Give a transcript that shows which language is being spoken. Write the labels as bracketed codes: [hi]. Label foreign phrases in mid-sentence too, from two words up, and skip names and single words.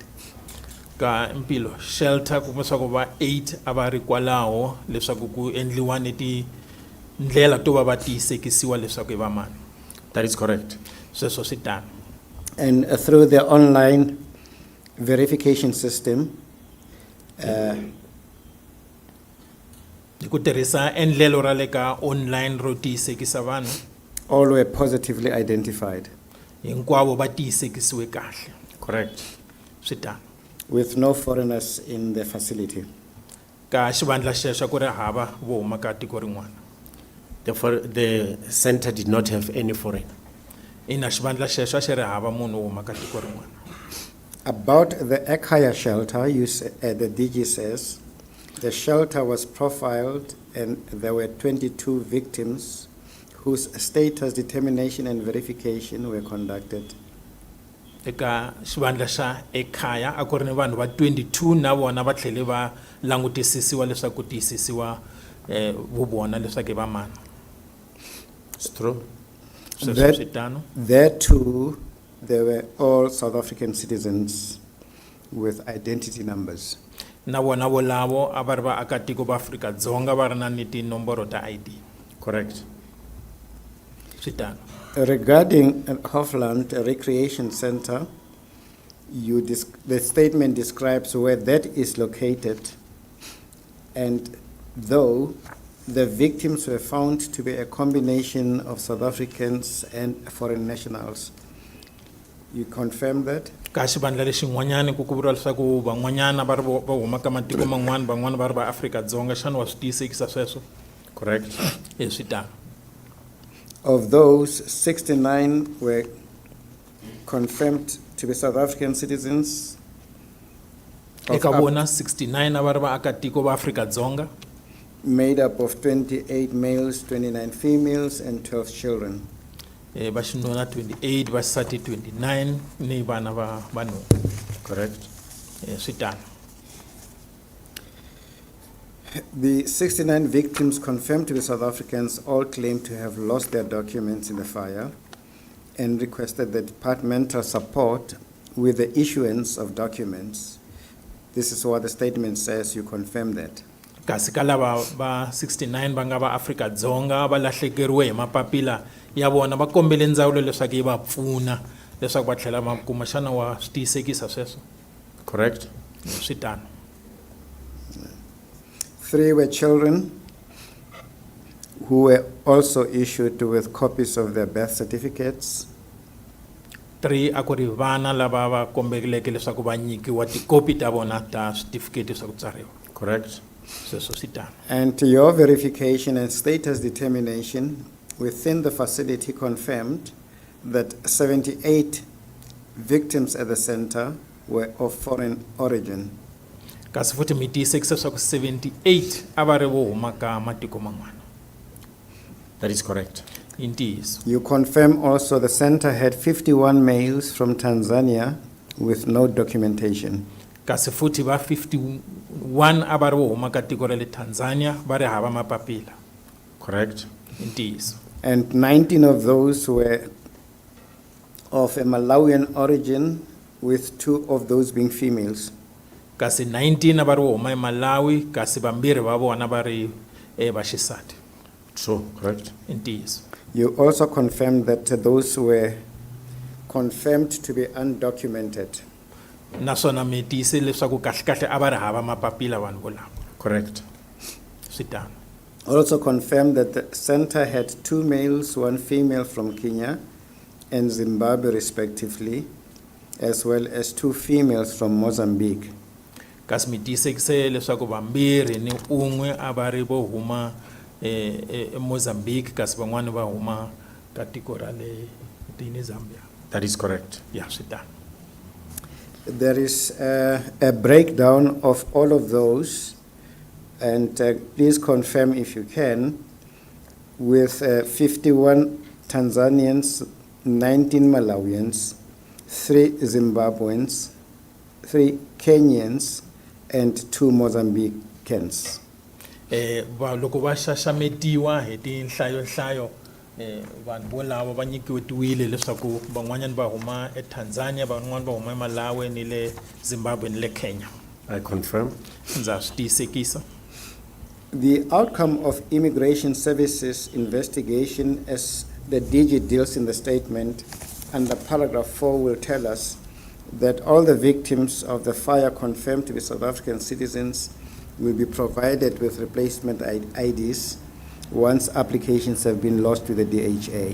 [ts] Ka Impilo shelter ku leswaku va 8 a va ri kwalaho leswaku ku endliwa ni ti ndlela to va va tiyisekisiwa leswaku i va mani. [en] That is correct. [ts] Sweswo swi tano. [en] And through the online verification system, [ts] Hi ku tirhisa endlelo ra le ka online ro tiyisekisa vanhu [en] all were positively identified, [ts] hinkwavo va tiyisekisiwe kahle. [en] Correct. [ts] Swi tano. [en] with no foreigners in the facility. [ts] Ka xivandla xexo ku ri hava vo huma ka tiko rin'wana. [en] The center did not have any foreign. [ts] Ina xivandla xexo a xi ri hava munhu wo huma ka tiko rin'wana. [en] About the Ekhaya shelter, the DG says, the shelter was profiled and there were 22 victims whose status determination and verification were conducted. [ts] Eka xivandla xa Ekhaya a ku ri ni vanhu va 22 na vona va tlhele va langutisisiwa leswaku tiyisisiwa vo vona leswaku i va mani. [en] It's true. [ts] Sweswo swi tano. [en] There too, they were all South African citizens with identity numbers. [ts] Na vona volavo a va ri vaakatiko va Afrika-Dzonga va ri na ni tinomboro ta ID. [en] Correct. [ts] Swi tano. [en] Regarding Hofland Recreation Center, the statement describes where that is located, and though the victims were found to be a combination of South Africans and foreign nationals, you confirm that? [ts] Ka xivandla lexin'wanyani ku vuriwa leswaku van'wanyana va huma ka matiko man'wana van'wana va ri va Afrika-Dzonga xana wa swi tiyisekisa sweswo? [en] Correct. [ts] Swi tano. [en] Of those, 69 were confirmed to be South African citizens. [ts] Eka vona 69 a va ri vaakatiko va Afrika-Dzonga. [en] Made up of 28 males, 29 females, and 12 children. [ts] Va xinuna 28 va xisati 29 ni vana va vanhu. [en] Correct. [ts] Swi tano. [en] The 69 victims confirmed to be South Africans all claim to have lost their documents in the fire and requested the departmental support with the issuance of documents. This is what the statement says. You confirm that. [ts] Kasi ka lava va 69 va nga va Afrika-Dzonga va lahlekeriwe hi mapapila ya vona va kombele ndzawulo leswaku yi va pfuna leswaku va tlhela va kuma xana wa swi tiyisekisa sweswo. [en] Correct. [ts] Swi tano. [en] 3 were children who were also issued with copies of their birth certificates. [ts] 3 a ku ri vana lava va kombeleke leswaku va nyikiwa tikopi ta vona ta certificate swa ku tswariwa. [en] Correct. [ts] Sweswo swi tano. [en] And your verification and status determination within the facility confirmed that 78 victims at the center were of foreign origin. [ts] Kasi futhi mi tiyisekisa swa ku 78 a va ri vo huma ka matiko man'wana. [en] That is correct. [ts] Hi ntiyiso. [en] You confirm also the center had 51 males from Tanzania with no documentation. [ts] Kasi futhi va 51 a va ri vo huma ka tiko ra le Tanzania va ri hava mapapila. [en] Correct. [ts] Hi ntiyiso. [en] And 19 of those were of a Malawian origin, with 2 of those being females. [ts] Kasi 19 a va ri vo huma eMalawi kasi vambirhi va vona va ri va xisati. [en] True. Correct. [ts] Hi ntiyiso. [en] You also confirmed that those were confirmed to be undocumented. [ts] Naswona mi tiyise leswaku kahle kahle a va ri hava mapapila vanhu volavo. [en] Correct. [ts] Swi tano. [en] Also confirmed that the center had 2 males, 1 female from Kenya and Zimbabwe respectively, as well as 2 females from Mozambique. [ts] Kasi mi tiyisekise leswaku vambirhi ni un'we a va ri vo huma Mozambique kasi van'wani va huma ka tiko ra le tini Zambia. [en] That is correct. [ts] Ya switano. [en] There is a breakdown of all of those, and please confirm if you can, with 51 Tanzanians, 19 Malawians, 3 Zimbabweans, 3 Kenyans, and 2 Mozambicans. [ts] Va loko va xaxametiwa hi tinhlayo vanhu volavo va nyikiwe tiwile leswaku van'wanyana va huma eTanzania, van'wana va huma eMalawi ni le Zimbabwe ni le Kenya. [en] I confirm. [ts] Ndza swi tiyisekisa. [en] The outcome of Immigration Services investigation, as the DG deals in the statement, under paragraph 4 will tell us that all the victims of the fire confirmed to be South African citizens will be provided with replacement IDs once applications have been lodged to the DHA.